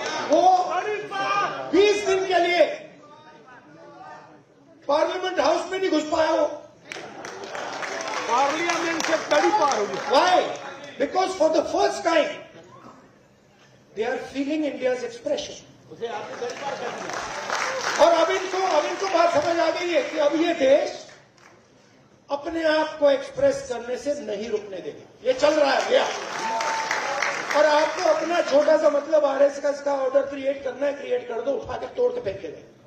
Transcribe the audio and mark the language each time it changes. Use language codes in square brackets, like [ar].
[hi] वो 20 दिन के लिए पार्लियामेंट हाउस में नहीं घुस पाया. वो पार्लियामेंट से तड़ी पार हो गया. [en] Why? Because for the first time they are feeling India's expression. [hi] और अब इनको बात समझ आ गई है कि अब ये देश अपने आप को एक्सप्रेस करने से नहीं रुकने देगा. ये चल रहा है भैया. और आपको अपना छोटा सा मतलब आरएसएस का ऑर्डर क्रिएट करना है, क्रिएट कर दो, उठा के तोड़ के फेंक के दे.